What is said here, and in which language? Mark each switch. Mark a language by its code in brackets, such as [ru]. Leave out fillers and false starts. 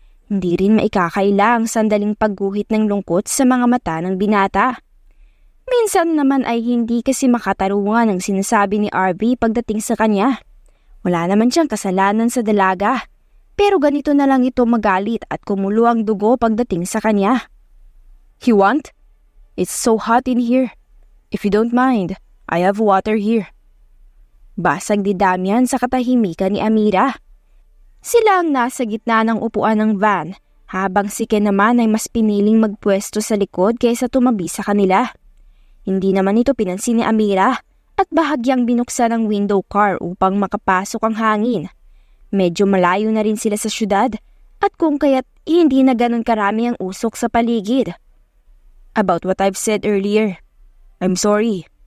[tl] Hindi rin maikakaila ang sandaling pagguhit ng lungkot sa mga mata ng binata. Minsan naman ay hindi kasi makatarungan ang sinasabi ni RV pagdating sa kanya. Wala naman siyang kasalanan sa dalaga, pero ganito na lang ito magalit at kumulo ang dugo pagdating sa kanya. [en] You want? It's so hot in here. If you don't mind, I have water here. [tl] Basag ni Damian sa katahimikan ni Amira. Sila ang nasa gitna ng upuan ng van, habang si Ken naman ay mas piniling magpwesto sa likod kaysa tumabi sa kanila. Hindi naman ito pinansin ni Amira at bahagyang binuksan ang window car upang makapasok ang hangin. Medyo malayo na rin sila sa syudad at kung kaya't hindi na ganun karami ang usok sa paligid. [en] About what I've said earlier, I'm sorry.